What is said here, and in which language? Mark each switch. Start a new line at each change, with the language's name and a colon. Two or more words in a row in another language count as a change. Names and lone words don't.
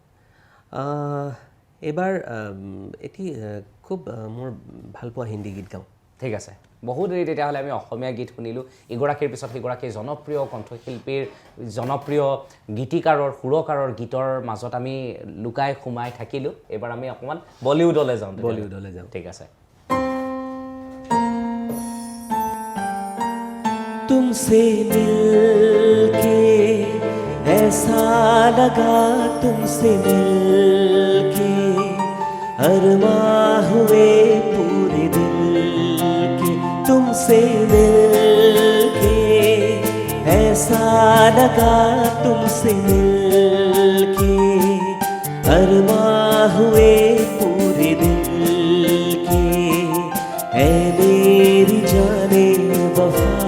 Assamese: এইবাৰ এটি খুব মোৰ ভাল পোৱা হিন্দী গীত গাওঁ ঠিক আছে বহুত দেৰি তেতিয়াহ'লে আমি অসমীয়া গীত শুনিলোঁ ইগৰাকীৰ পিছত সিগৰাকী জনপ্ৰিয় কণ্ঠশিল্পীৰ জনপ্ৰিয় গীতিকাৰৰ সুৰকাৰৰ গীতৰ মাজত আমি লুকাই সোমাই থাকিলোঁ এইবাৰ আমি অকণমান বলিউডলৈ যাওঁ ঠিক আছে
Hindi: तुमसे मिलके ऐसा लगा तुमसे मिलके अरमां हुए पूरे दिल के तुमसे मिलके ऐसा लगा तुमसे मिलके अरमां हुए पूरे दिल के ऐ मेरी जाने वफा